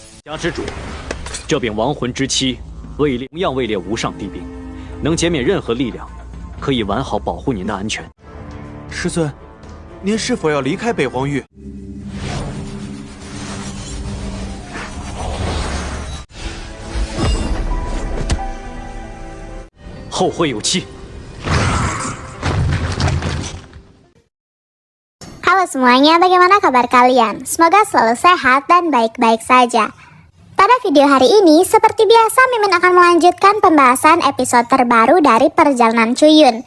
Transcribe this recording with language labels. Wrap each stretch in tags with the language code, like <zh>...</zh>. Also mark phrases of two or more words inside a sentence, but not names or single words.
<zh>家之主，这柄亡魂之妻同样位列无上帝兵，能减免任何力量，可以完好保护您的安全。师尊，您是否要离开北荒域？后会有期。</zh> <id>Halo semuanya, bagaimana kabar kalian? Semoga selalu sehat dan baik-baik saja. Pada video hari ini, seperti biasa Mimin akan melanjutkan pembahasan episode terbaru dari Perjalanan Cuyun.</id>